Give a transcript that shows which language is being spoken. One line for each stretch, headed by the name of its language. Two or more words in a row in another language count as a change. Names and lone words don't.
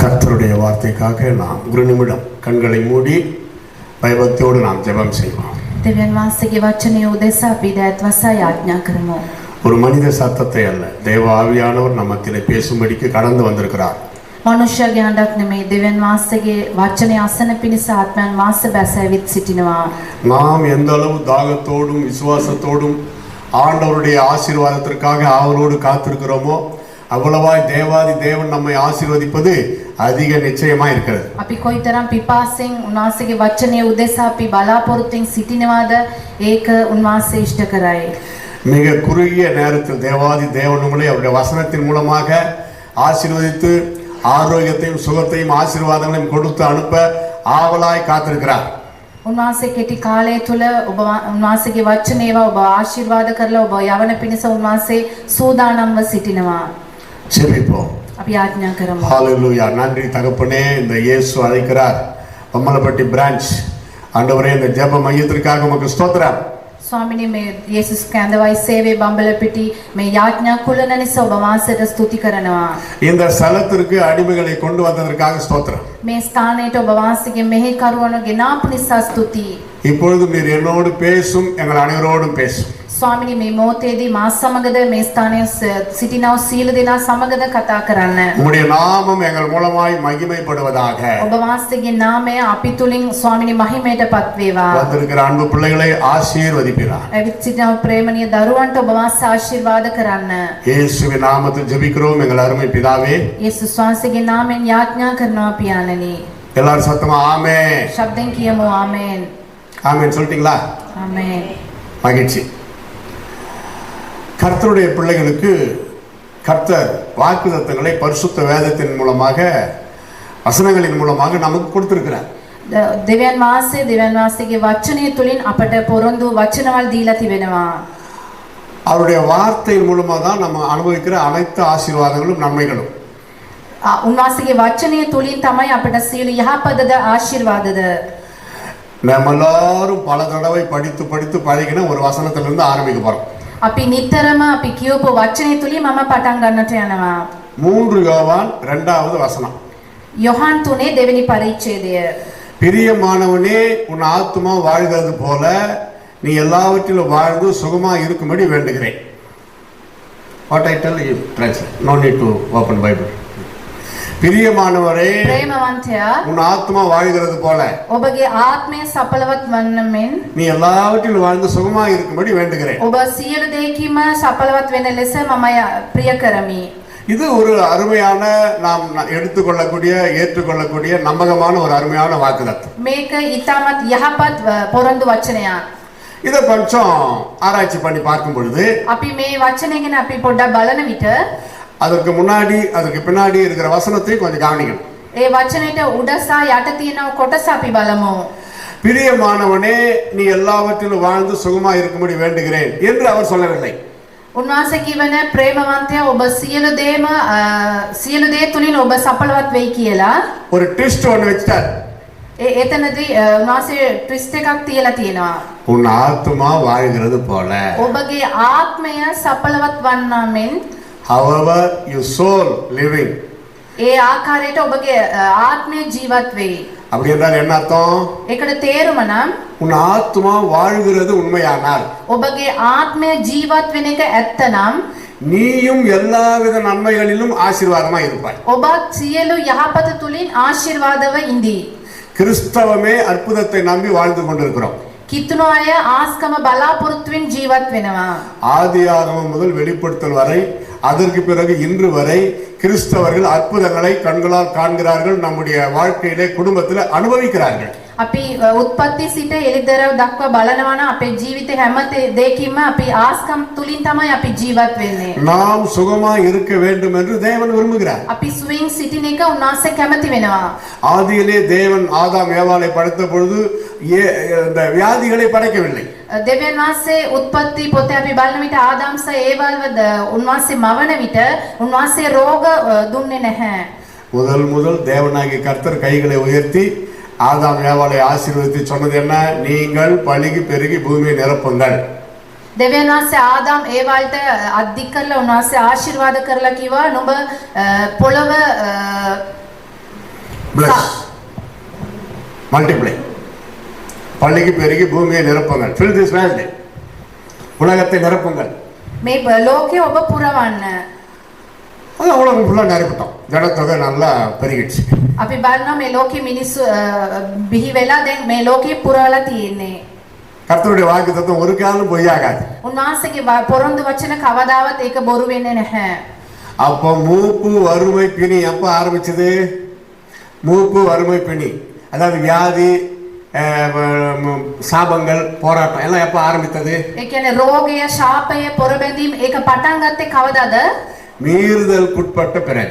Tamil: கர்த்தருடைய வார்த்தைக்காக நாம் ஒரு நிமிடம் கண்களை மூடி பயபக்தியோடு நாம் ஜெபம் செய்வோம்.
Sinhala: දෙවියන් වහන්සේගේ වචනය උදෙසා අපි දෑත් වසා යාඥා කරමු.
Tamil: ஒரு மனித சத்தத்தை அல்ல, தேவ ஆவியானவர் நம்மத்திலே பேசும்படிக்கு கடந்து வந்திருக்கிறார்.
Sinhala: මනුෂ්‍යගේ හඬක් නෙමෙයි, දෙවියන් වහන්සේගේ වචනය අසන පිණිස ආත්මයන් වහන්සේ බැසවිත් සිටිනවා.
Tamil: நாம் எந்த அளவு தாகத்தோடும் விசுவாசத்தோடும் ஆண்டவருடைய ஆசீர்வாதத்திற்காக ஆவலோடு காத்திருக்கிறோமோ அவ்வளவாய் தேவாதி தேவன் நம்மை ஆசீர்வதிப்பது அதிக நிச்சயமா இருக்கிறது.
Sinhala: අපි කොයිතරම් පිපාසෙන් උන්වහන්සේගේ වචනය උදෙසා අපි බලාපොරොත්තුෙන් සිටිනවාද ඒක උන්වහන්සේ ඉෂ්ට කරයි.
Tamil: மிக குறுகிய நேரத்தில் தேவாதி தேவன் உங்களை அவருடைய வசனத்தின் மூலமாக ஆசீர்வதித்து ஆரோக்கியத்தையும் சுகத்தையும் ஆசீர்வாதங்களையும் கொடுத்து அனுப்ப ஆவலாய் காத்திருக்கிறார்.
Sinhala: උන්වහන්සේ කෙටි කාලය තුල ඔබ උන්වහන්සේගේ වචනේවා ඔබ ආශිර්වාද කරලා ඔබ යවන පිණිස උන්වහන්සේ සූදානම්ව සිටිනවා.
Tamil: ஜெபிப்போம்.
Sinhala: අපි යාඥා කරමු.
Tamil: ஹalleluya. நன்றி தகப்பனே, இந்த இயேசு அழைக்கிறார் பம்மலப்பட்டி பிரான்ச். ஆண்டவரே, இந்த ஜெப மையத்திற்காக உமக்கு ஸ்தோத்திரம்.
Sinhala: ස්වාමිනේ, මේ යේසුස් කැඳවයි සේවයේ බම්බලපිටි මේ යාඥා කුලන නිසා ඔබ වහන්සේට ස්තුති කරනවා.
Tamil: இந்த ஸ்தலத்திற்கு அடிமைகளை கொண்டு வந்ததற்காக ஸ்தோத்திரம்.
Sinhala: මේ ස්ථානයට ඔබ වහන්සේගේ මෙහි කරුවන ගෙනාපු නිසා ස්තුතියි.
Tamil: இப்பொழுது நீர் என்னோடு பேசும், எங்கள் அனைவரோடும் பேசும்.
Sinhala: ස්වාමිනේ, මේ මොහොතේදී මා සමගද මේ ස්ථානයේ සිටිනා සීල දෙනා සමගද කතා කරන්න.
Tamil: உம்முடைய நாமம் எங்கள் மூலமாய் மகிமைப்படுவதாக.
Sinhala: ඔබ වහන්සේගේ නාමය අපි තුලින් ස්වාමිනේ මහිමයටපත් වේවා.
Tamil: வந்திருக்கிற அன்பு பிள்ளைகளை ஆசீர்வதிப்பீராக.
Sinhala: ඇවිත් සිටින ප්‍රේමණීය දරුවන්ට ඔබ වහන්සේ ආශිර්වාද කරන්න.
Tamil: இயேசுவின் நாமத்தில் ஜெபிக்கிறோம் எங்கள் அருமை பிதாவே.
Sinhala: යේසුස් වහන්සේගේ නාමයෙන් යාඥා කරනවා පියාණනි.
Tamil: எல்லாரும் சத்தமா ஆமென்.
Sinhala: ශබ්දෙන් කියමු ආමේන්.
Tamil: ஆமென் சொல்லிட்டீங்களா?
Sinhala: ආමේன்.
Tamil: மகிழ்ச்சி. கர்த்தருடைய பிள்ளைகளுக்கு கர்த்தர் வாக்குத்தத்தங்களை பரிசுத்த வேதத்தின் மூலமாக வசனங்களின் மூலமாக நமக்கு கொடுத்திருக்கிறார்.
Sinhala: දෙවියන් වහන්සේගේ වචනය තුලින් අපට පොරොන්දු වචනවල් දීලා තිබෙනවා.
Tamil: அவருடைய வார்த்தையின் மூலமாக தான் நம்ம அனுபவிக்கிற அனைத்து ஆசீர்வாதங்களும் நன்மைகளும்.
Sinhala: උන්වහන්සේගේ වචනය තුලින් තමයි අපට සියලු යහපතද ආශිර්වාදද.
Tamil: நம்ம எல்லாரும் பல தடவை படித்து படித்து பழகின ஒரு வசனத்திலிருந்து ஆரம்பிக்க போறோம்.
Sinhala: අපි නිතරම අපි කියවපු වචනය තුලින් මම පටන් ගන්නට යනවා.
Tamil: 3 யோவான் 2வது வசனம்.
Sinhala: யோவான் 3 දෙවෙනි පරිච්ඡේදය.
Tamil: பிரியமானவனே, உன் ஆத்துமா வாழ்கிறது போல நீ எல்லாவற்றிலும் வாழ்ந்து சுகமா இருக்கும்படி வேண்டுகிறேன்.
English: What I tell you, translate. No need to open Bible. பிரியமானவரே,
Sinhala: ප්‍රේමවන්තයා,
Tamil: உன் ஆத்துமா வாழ்கிறது போல
Sinhala: ඔබගේ ආත්මය සඵලවත් වන්න මෙන්
Tamil: நீ எல்லாவற்றிலும் வாழ்ந்து சுகமா இருக்கும்படி வேண்டுகிறேன்.
Sinhala: ඔබ සියලු දෙයකින්ම සඵලවත් වෙන ලෙස මම ප්‍රිය කරමි.
Tamil: இது ஒரு அருமையான, நாம் எடுத்துக்கொள்ளக்கூடிய ஏற்றுக்கொள்ளக்கூடிய நம்பகமான ஒரு அருமையான வாக்குத்தத்தம்.
Sinhala: මේක ඊටමත් යහපත් පොරොන්දු වචනයක්.
Tamil: இதை கொஞ்சம் ஆராய்ச்சி பண்ணி பார்க்கும் பொழுது
Sinhala: අපි මේ වචනය ගැන අපි පොඩ්ඩක් බලන විට
Tamil: அதற்கு முன்னாடி அதற்கு பின்னாடி இருக்கிற வசனத்தை கொஞ்சம் கவனிக்கணும்.
Sinhala: ඒ වචනයට උඩ සහ යට තියෙන කොටස අපි බලමු.
Tamil: பிரியமானவனே, நீ எல்லாவற்றிலும் வாழ்ந்து சுகமா இருக்கும்படி வேண்டுகிறேன் என்று அவர் சொல்லவில்லை.
Sinhala: උන්වහන්සේ කියවන ප්‍රේමවන්තයා ඔබ සියලු දේ තුලින් ඔබ සඵලවත් වෙයි කියලා
Tamil: ஒரு ட்விஸ்ட் ஒன்னு வச்சிட்டார்.
Sinhala: එතනදී උන්වහන්සේ ට්විස්ට් එකක් තියලා තියෙනවා.
Tamil: உன் ஆத்துமா வாழ்கிறது போல,
Sinhala: ඔබගේ ආත්මය සඵලවත් වන්නා මෙන්
English: however your soul living.
Sinhala: ඒ ආකාරයට ඔබගේ ආත්මය ජීවත් වෙයි.
Tamil: அப்படி என்றால் என்ன அர்த்தம்?
Sinhala: ඒකට තේරුම නම්
Tamil: உன் ஆத்துமா வாழ்கிறது உண்மையானால்,
Sinhala: ඔබගේ ආත්මය ජීවත් වෙන එක ඇත්තනම්
Tamil: நீயும் எல்லாவித நன்மைகளிலும் ஆசீர்வாதமா இருப்பாய்.
Sinhala: ඔබත් සියලු යහපත තුලින් ආශිර්වාදව ඉඳී.
Tamil: கிறிஸ்தவமே அற்புதத்தை நம்பி வாழ்ந்து கொண்டிருக்கிறோம்.
Sinhala: කිතුණු අය ආස්කම බලාපොරොත්තුෙන් ජීවත් වෙනවා.
Tamil: ஆதியாகமம் முதல் வெளிப்படுத்தல் வரை, அதற்கு பிறகு இன்று வரை கிறிஸ்தவர்கள் அற்புதங்களை கண்களால் காண்கிறார்கள், நம்முடைய வாழ்க்கையிலே குடும்பத்தில் அனுபவிக்கிறார்கள்.
Sinhala: අපි උත්පත්ති සිට එළිදරව් දක්වා බලනවා නම් අපේ ජීවිතේ හැම දෙයකින්ම අපි ආස්කම් තුලින් තමයි අපි ජීවත් වෙන්නේ.
Tamil: நாம் சுகமா இருக்க வேண்டும் என்று தேவன் விரும்புகிறார்.
Sinhala: අපි සුවින් සිටින එක උන්වහන්සේ කැමති වෙනවා.
Tamil: ஆதியிலே தேவன் ஆதாம் ஏவாளை படைத்த பொழுது இந்த வியாதிகளை படைக்கவில்லை.
Sinhala: දෙවියන් වහන්සේ උත්පත්ති පොතේ අපි බලන විට ආදාම් සහ ඒවල්ව උන්වහන්සේ මවන විට උන්වහන්සේ රෝග දුන්නේ නැහැ.
Tamil: முதல் தேவனாகிய கர்த்தர் கைகளை உயர்த்தி ஆதாம் ஏவாளை ஆசீர்வதித்து சொன்னது என்ன? நீங்கள் பலுகி பெருகி பூமியை நிரப்புங்கள்.
Sinhala: දෙවියන් වහන්සේ ආදාම් ඒවල්ට අධික කරලා උන්වහන්සේ ආශිර්වාද කරලා කිව්වා නුඹ පොළව
English: bless, multiply.
Tamil: பள்ளிக்கு பெருகி பூமியை நிரப்புங்கள்.
English: fill this world.
Tamil: உலகத்தை நிரப்புங்கள்.
Sinhala: මේ ලෝකය ඔබ පුරවන්න.
Tamil: அது உலகம் ஃபுல்லா நிரப்பிட்டோம். ஜனத்தொகை நல்லா பெருகிடுச்சு.
Sinhala: අපි බලනවා මේ ලෝකෙ මිනිස්සු බිහි වෙලා දැන් මේ ලෝකෙ පුරවලා තියෙන්නේ.
Tamil: கர்த்தருடைய வாக்குத்தத்தம் ஒரு காலம் பொய்யாகாது.
Sinhala: උන්වහන්සේගේ පොරොන්දු වචන කවදාවත් ඒක බොරු වෙන්නේ නැහැ.
Tamil: அப்போ மூப்பு வறுமை பிணி எப்போ ஆரம்பிச்சது? மூப்பு வறுமை பிணி, அதாவது வியாதி, சாபங்கள், போராட்டம் எல்லாம் எப்போ ஆரம்பித்தது?
Sinhala: ඒ කියන්නේ රෝගය, ශාපය, පොරබැඳීම් ඒක පටන් ගත්තේ කවදාද?
Tamil: மீறுதலுக்குட்பட்ட பிறகு.